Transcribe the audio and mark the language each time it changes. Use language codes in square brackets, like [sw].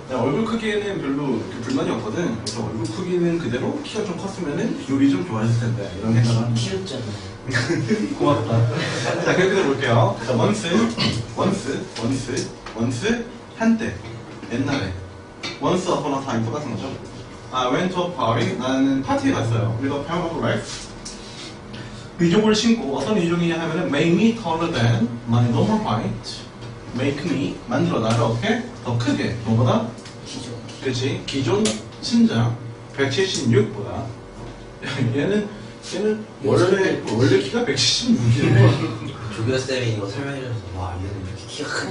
[ko] 내가 얼굴 크기에는 별로 이렇게 불만이 없거든. 그래서 얼굴 크기는 그대로 키가 좀 컸으면 비율이 좀 좋아졌을 텐데 이런 생각을 하는 귀엽잖아요. 고맙다. 자, 계속해서 볼게요. 자, once, 한때, 옛날에. [en] once upon a time [ko] 똑같은 거죠. [en] I went to a party. [ko] 나는 파티에 갔어요. [en] with a pair of legs. [ko] 의족을 신고 어떤 의족이냐 하면은 [en] make me taller than my normal height. make me [ko] 만들어 나를 어떻게 더 크게 뭐보다 기죠. 그렇지 기존 신장 176보다 얘는 원래 키가 176이에요. 조교쌤이 이거 설명해줘서 와 얘는 이렇게 키가 크네.